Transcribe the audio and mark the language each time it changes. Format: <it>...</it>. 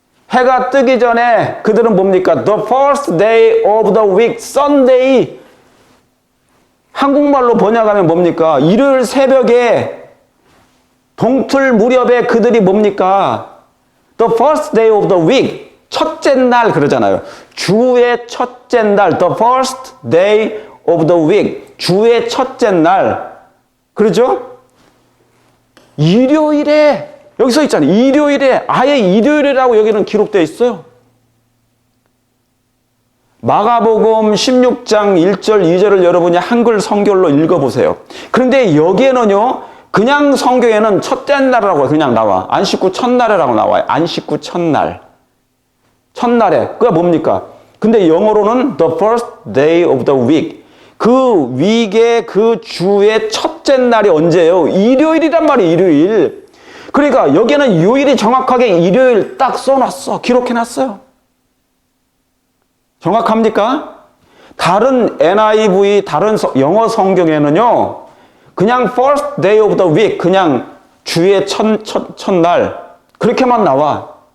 <ko>해가 뜨기 전에 그들은 뭡니까?</ko> <en>The first day of the week, Sunday.</en> <ko>한국말로 번역하면 뭡니까? 일요일 새벽에 동틀 무렵에 그들이 뭡니까?</ko> <en>The first day of the week.</en> <ko>첫째 날 그러잖아요. 주의 첫째 날.</ko> <en>The first day of the week.</en> <ko>주의 첫째 날. 그러죠? 일요일에 여기 써 있잖아요. 일요일에. 아예 일요일이라고 여기는 기록되어 있어요. 마가복음 16장 1절 2절을 여러분이 한글 성경로 읽어보세요. 그런데 여기에는요. 그냥 성경에는 첫째 날이라고 그냥 나와. 안식 후 첫날이라고 나와요. 안식 후 첫날. 첫날에. 그게 뭡니까? 근데 영어로는</ko> <en>the first day of the week.</en> <ko>그 위기의 그 주의 첫째 날이 언제예요? 일요일이란 말이에요. 일요일. 그러니까 여기는 요일이 정확하게 일요일 딱 써놨어. 기록해놨어요. 정확합니까? 다른 NIV, 다른 영어 성경에는요, 그냥</ko> <en>first day of the week,</en> <ko>그냥 주의 첫날, 그렇게만 나와.</ko>